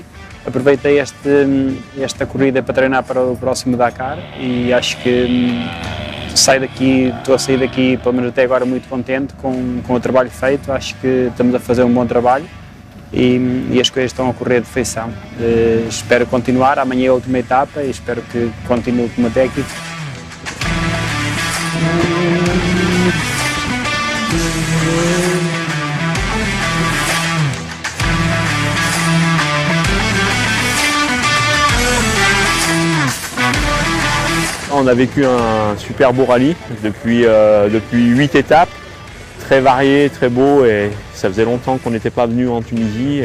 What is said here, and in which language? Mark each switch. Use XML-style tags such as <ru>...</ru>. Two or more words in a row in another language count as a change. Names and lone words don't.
<pt>Aproveitei esta corrida para treinar para o próximo Dakar e acho que estou a sair daqui, pelo menos até agora, muito contente com o trabalho feito. Acho que estamos a fazer um bom trabalho e as coisas estão a correr de feição. Espero continuar, amanhã é a última etapa e espero que continue como técnico.</pt> <fr>On a vécu un super beau rallye depuis 8 étapes, très varié, très beau et ça faisait longtemps qu'on n'était pas venu en Tunisie.</fr>